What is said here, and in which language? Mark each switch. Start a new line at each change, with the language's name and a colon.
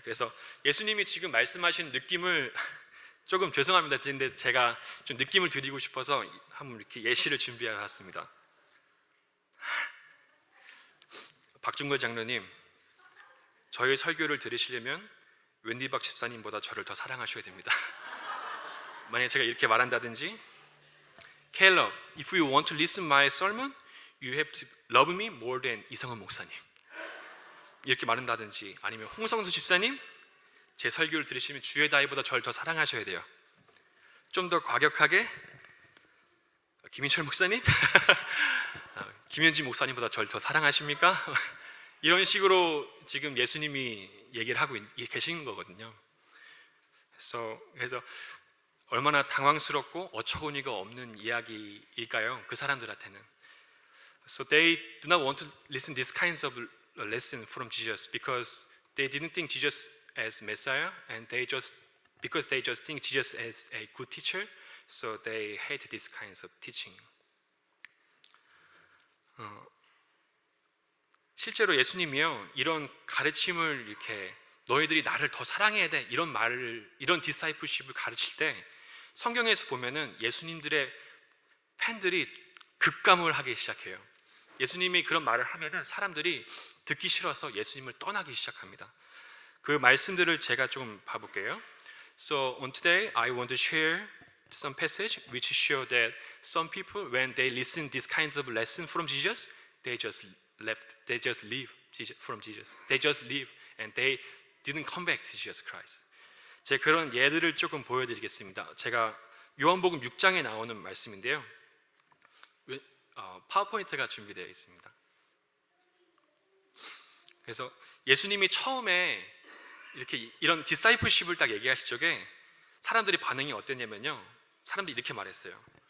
Korean: 그래서 예수님이 지금 말씀하신 느낌을 조금 죄송합니다. 근데 제가 좀 느낌을 드리고 싶어서 한번 이렇게 예시를 준비해 왔습니다. 박중걸 장로님, 저희 설교를 들으시려면 웬디박 집사님보다 저를 더 사랑하셔야 됩니다. 만약에 제가 이렇게 말한다든지,
English: Caleb, if you want to listen my sermon, you have to love me more than 이성은 목사님.
Korean: 이렇게 말한다든지, 아니면 홍성수 집사님, 제 설교를 들으시면 주의 다이보다 저를 더 사랑하셔야 돼요. 좀 더 과격하게, 김인철 목사님, 김현지 목사님보다 저를 더 사랑하십니까? 이런 식으로 지금 예수님이 얘기를 하고 계신 거거든요. 그래서 얼마나 당황스럽고 어처구니가 없는 이야기일까요? 그 사람들한테는.
English: So they do not want to listen this kinds of lesson from Jesus because they didn't think Jesus as Messiah, and because they just think Jesus as a good teacher, so they hate this kinds of teaching.
Korean: 실제로 예수님이요, 이런 가르침을 이렇게 너희들이 나를 더 사랑해야 돼, 이런 디사이플십을 가르칠 때 성경에서 보면은 예수님들의 팬들이 급감을 하기 시작해요. 예수님이 그런 말을 하면은 사람들이 듣기 싫어서 예수님을 떠나기 시작합니다. 그 말씀들을 제가 좀 봐볼게요.
English: So on today, I want to share some passage which show that some people, when they listen this kinds of lesson from Jesus, they just leave from Jesus. They just leave and they didn't come back to Jesus Christ.
Korean: 제가 그런 예들을 조금 보여드리겠습니다. 제가 요한복음 6장에 나오는 말씀인데요. 파워포인트가 준비되어 있습니다. 그래서 예수님이 처음에 이런 디사이플십을 딱 얘기하실 적에 사람들이 반응이 어땠냐면요, 사람들이 이렇게 말했어요.